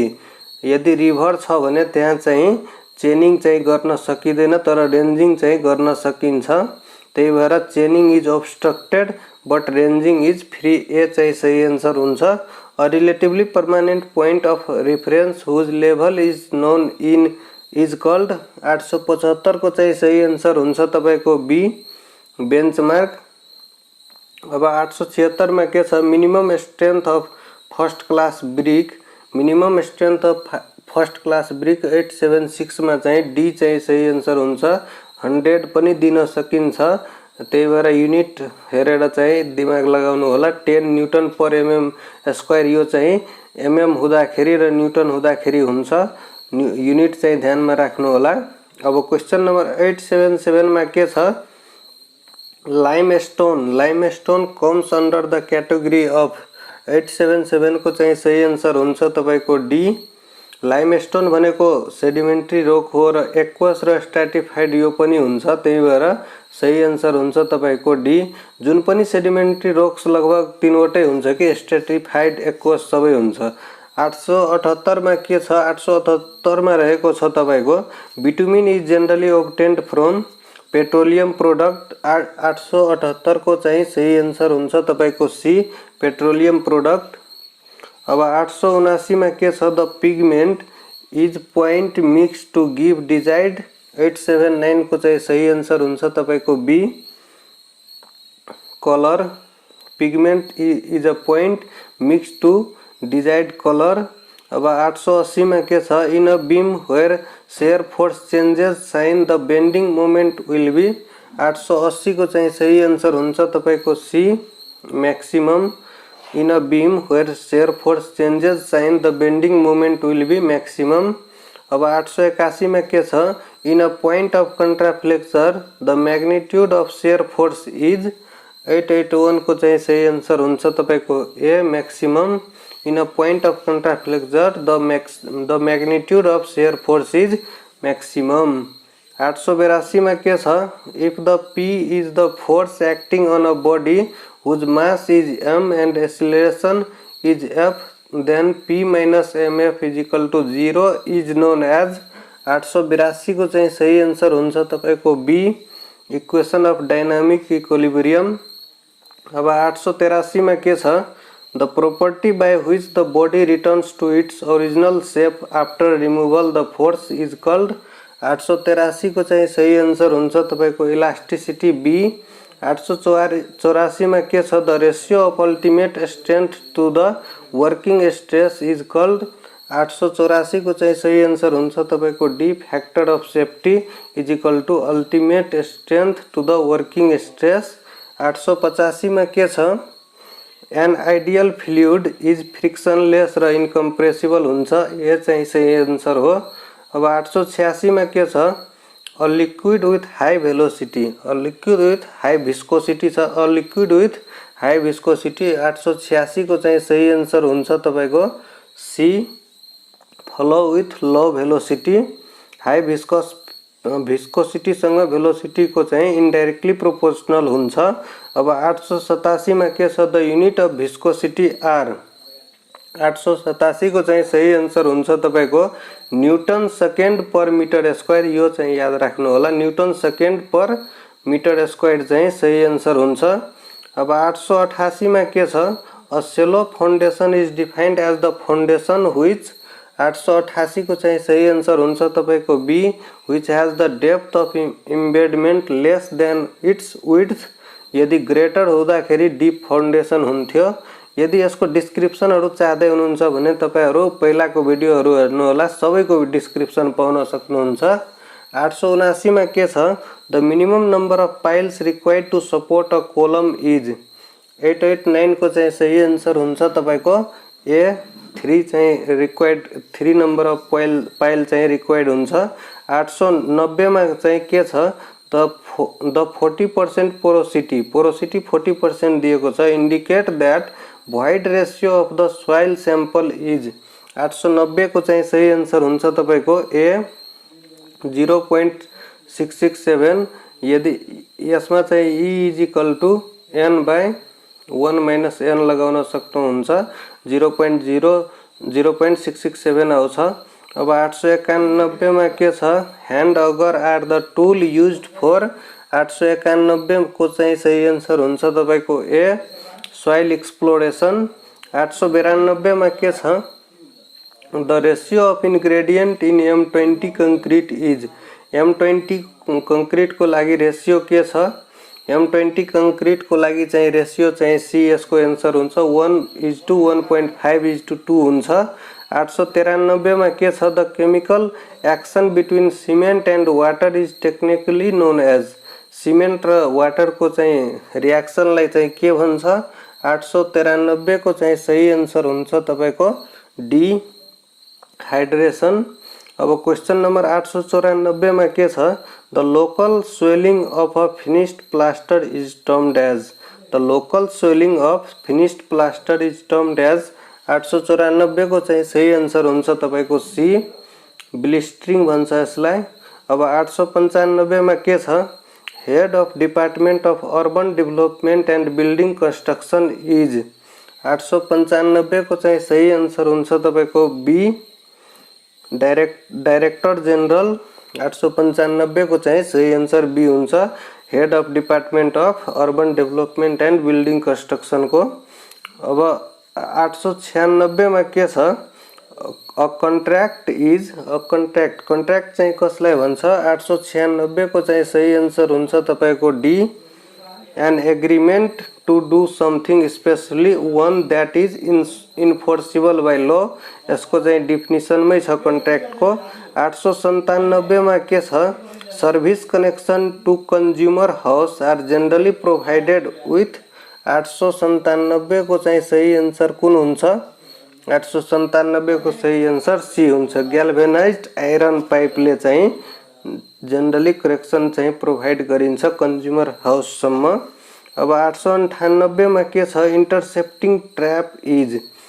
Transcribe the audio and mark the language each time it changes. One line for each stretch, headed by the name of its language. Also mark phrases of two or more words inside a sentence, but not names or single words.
Nepali: यदि रिभर छ भने त्यहाँ चाहिँ चेनिङ चाहिँ गर्न सकिँदैन तर रेन्जिङ चाहिँ गर्न सकिन्छ। त्यही भएर
English: chaining is obstructed but ranging is free. ए
Nepali: चाहिँ सही आन्सर हुन्छ।
English: a relatively permanent point of reference whose level is known in is called.
Nepali: 875 को चाहिँ सही आन्सर हुन्छ तपाईको
English: B benchmark.
Nepali: अब 876 में के छ
English: minimum strength of first class brick, minimum strength of first class brick
Nepali: 876 में चाहिँ डी चाहिँ सही आन्सर हुन्छ। 100 पनि दिन सकिन्छ, त्यही भएर युनिट हेरेर चाहिँ दिमाग लगाउनु होला। 10
English: newton per mm square
Nepali: यो चाहिँ एमएम हुँदाखेरि र न्यूटन हुँदाखेरि हुन्छ, युनिट चाहिँ ध्यानमा राख्नु होला। अब
English: question number
Nepali: 877 में के छ
English: limestone, limestone comes under the category of
Nepali: 877 को चाहिँ सही आन्सर हुन्छ तपाईको डी। लाइमस्टोन भनेको
English: sedimentary rock
Nepali: हो र एक्वस र स्ट्राटिफाइड यो पनि हुन्छ, त्यही भएर सही आन्सर हुन्छ तपाईको डी। जुन पनि
English: sedimentary rocks
Nepali: लगभग 3 वटै हुन्छ कि
English: stratified aqueous
Nepali: सबै हुन्छ। 878 में के छ 878 में रहेको छ तपाईको
English: bitumen is generally obtained from petroleum product.
Nepali: 878 को चाहिँ सही आन्सर हुन्छ तपाईको
English: C petroleum product.
Nepali: अब 879 में के छ
English: the pigment is point mix to give desired.
Nepali: 879 को चाहिँ सही आन्सर हुन्छ तपाईको
English: B colour. pigment is a point mix to desired colour.
Nepali: अब 880 में के छ
English: in a beam where shear force changes sign the bending moment will be.
Nepali: 880 को चाहिँ सही आन्सर हुन्छ तपाईको
English: C maximum. in a beam where shear force changes sign the bending moment will be maximum.
Nepali: अब 881 में के छ
English: in a point of contraflexure the magnitude of shear force is.
Nepali: 881 को चाहिँ सही आन्सर हुन्छ तपाईको
English: A maximum. in a point of contraflexure the magnitude of shear force is maximum.
Nepali: 882 में के छ
English: if the P is the force acting on a body whose mass is m and acceleration is f, then p minus mf is equal to 0 is known as।
Nepali: 882 को चाहिँ सही आन्सर हुन्छ तपाईको
English: B equation of dynamic equilibrium.
Nepali: अब 883 में के छ
English: द property by which the body returns to its original shape after removal the force is called।
Nepali: 883 को चाहिँ सही आन्सर हुन्छ तपाईको
English: elasticity B.
Nepali: 884 में के छ
English: the ratio of ultimate strength to the working stress is called.
Nepali: 884 को चाहिँ सही आन्सर हुन्छ तपाईको
English: D factor of safety is equal to ultimate strength to the working stress.
Nepali: 885 में के छ
English: an ideal fluid is frictionless
Nepali: र इनकम्प्रेसिबल हुन्छ, ये चाहिँ सही आन्सर हो। अब 886 में के छ
English: a liquid with high velocity, a liquid with high viscosity छ, a liquid with high viscosity.
Nepali: 886 को चाहिँ सही आन्सर हुन्छ तपाईको
English: C flow with low velocity. high viscosity
Nepali: सँग भेलोसिटी को चाहिँ
English: indirectly proportional
Nepali: हुन्छ। अब 887 में के छ
English: the unit of viscosity are.
Nepali: 887 को चाहिँ सही आन्सर हुन्छ तपाईको
English: newton second per metre square,
Nepali: यो चाहिँ याद राख्नु होला,
English: newton second per metre square
Nepali: चाहिँ सही आन्सर हुन्छ। अब 888 में के छ
English: a shallow foundation is defined as the foundation which.
Nepali: 888 को चाहिँ सही आन्सर हुन्छ तपाईको
English: B which has the depth of embedment less than its width.
Nepali: यदि ग्रेटर हुँदाखेरि
English: deep foundation
Nepali: हुन्थ्यो। यदि यसको डिस्क्रिप्सनहरु चाहदै हुनुहुन्छ भने तपाईहरु पहिलाको भिडियोहरु हेर्नु होला, सबैको डिस्क्रिप्सन पाउन सक्नुहुन्छ। 879 में के छ
English: the minimum number of piles required to support a column is.
Nepali: 889 को चाहिँ सही आन्सर हुन्छ तपाईको ए 3 चाहिँ रिक्वायर्ड, 3
English: number of pile
Nepali: चाहिँ रिक्वायर्ड हुन्छ। 890 में चाहिँ के छ
English: the 40% porosity,
Nepali: पोरोसिटी 40% दिएको छ,
English: indicate that void ratio of the soil sample is।
Nepali: 890 को चाहिँ सही आन्सर हुन्छ तपाईको ए 0.667। यदि यसमा चाहिँ
English: e is equal to n by 1 minus n
Nepali: लगाउन सक्नुहुन्छ, 0.667 आउँछ। अब 891 में के छ
English: hand auger are the tool used for.
Nepali: 891 को चाहिँ सही आन्सर हुन्छ तपाईको
English: A soil exploration.
Nepali: 892 में के छ
English: the ratio of ingredient in M20 concrete is.
Nepali: M20 कंक्रीट को लागि रेशियो के छ M20 कंक्रीट को लागि चाहिँ रेशियो चाहिँ C यसको एन्सर हुन्छ 1:1.5:2 हुन्छ। 893 मा के छ
English: the chemical action between cement and water is technically known as.
Nepali: सिमेन्ट र वाटर को चाहिँ रिएक्सनलाई चाहिँ के भन्छ। 893 को चाहिँ सही आन्सर हुन्छ तपाईको
English: D hydration. अब question number 894
Nepali: में के छ
English: the local swelling of a finished plaster is termed as. the local swelling of finished plaster is termed as.
Nepali: 894 को चाहिँ सही आन्सर हुन्छ तपाईको
English: C blistering
Nepali: भन्छ यसलाई। अब 895 में के छ
English: head of department of urban development and building construction is.
Nepali: 895 को चाहिँ सही आन्सर हुन्छ तपाईको
English: B director general.
Nepali: 895 को चाहिँ सही आन्सर बी हुन्छ
English: head of department of urban development and building construction को।
Nepali: अब 896 में के छ
English: a contract is a contract
Nepali: चाहिँ कसलाई भन्छ। 896 को चाहिँ सही आन्सर हुन्छ तपाईको
English: D an agreement to do something specially one that is enforceable by law.
Nepali: यसको चाहिँ डिफिनिसन में छ कन्ट्र्याक्ट को। 897 में के छ
English: service connection to consumer house are generally provided with.
Nepali: 897 को चाहिँ सही आन्सर कुन हुन्छ। 897 को सही आन्सर सी हुन्छ
English: galvanized iron pipeले
Nepali: चाहिँ जनरली कनेक्सन चाहिँ प्रोवाइड गरिन्छ
English: consumer house
Nepali: सम्म। अब 898 में के छ
English: intercepting trap is.